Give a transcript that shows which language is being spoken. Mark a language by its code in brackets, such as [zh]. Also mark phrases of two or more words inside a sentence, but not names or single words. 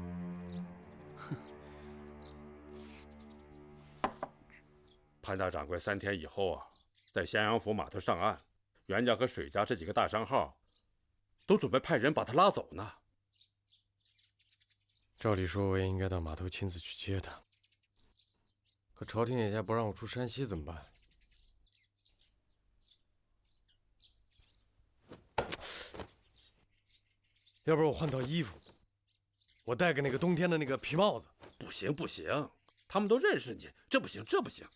[zh] 潘大掌櫃3天以後啊，在咸陽府碼頭上岸，袁家和水家這幾個大商號都準備派人把他拉走呢。照理說，我也應該到碼頭親自去接他。可朝廷眼下不讓我出山西，怎麼辦？要不然我換套衣服，我戴個那個冬天的那個皮帽子。不行不行，他們都認識你，這不行這不行。